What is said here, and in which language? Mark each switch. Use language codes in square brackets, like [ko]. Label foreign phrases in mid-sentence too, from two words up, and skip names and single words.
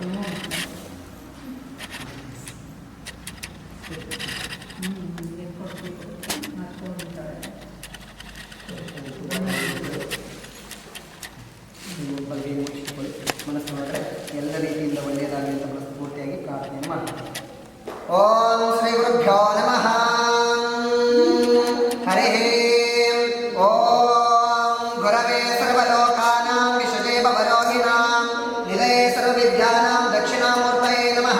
[kn] ಮನಸ್ಸು ಮಾಡಿದ್ರೆ ಎಲ್ಲ ರೀತಿಯಿಂದ ಒಳ್ಳೆಯದಾಗಲಿ ಅಂತ ಮನಸ್ಫೂರ್ತಿಯಾಗಿ ಪ್ರಾರ್ಥನೆ ಮಾಡಿ. [sa] ಓಂ ಶ್ರೀ ಗುರುಭ್ಯೋ ನಮಃ. ಹರೇ ಓಂ ಗುರವೇ ಸರ್ವಲೋಕಾನಾಂ ವಿಷಜೇ ಭವರೋಗಿಣಾಂ ನಿಲಯೇ ಸರ್ವವಿದ್ಯಾನಾಂ ದಕ್ಷಿಣಾಮೂರ್ತಯೇ ನಮಃ.